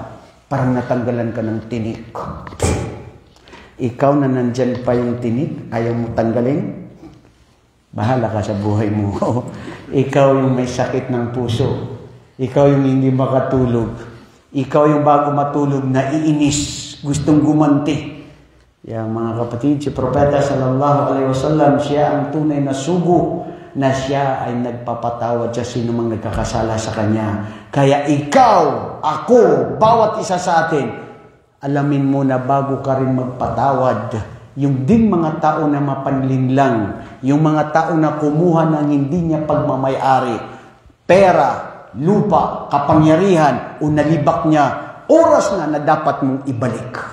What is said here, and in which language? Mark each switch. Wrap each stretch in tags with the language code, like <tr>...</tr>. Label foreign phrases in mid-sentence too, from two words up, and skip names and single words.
<tl>Parang natanggalan ka ng tinik. Ikaw na nandyan pa yung tinik, ayaw mo tanggalin? Bahala ka sa buhay mo. Ikaw yung may sakit ng puso. Ikaw yung hindi makatulog. Ikaw yung bago matulog, naiinis, gustong gumanti. Yang mga kapatid, si Propeta</tl> <ar>صلى الله عليه وسلم,</ar> <tl>siya ang tunay na sugo na siya ay nagpapatawad sa sino mang nagkakasala sa kanya. Kaya ikaw, ako, bawat isa sa atin, alamin mo na bago ka rin magpatawad, yung ding mga tao na mapanlinlang, yung mga tao na kumuha ng hindi niya pagmamayari, pera, lupa, kapangyarihan, o nalibak niya, oras na dapat mong ibalik.</tl>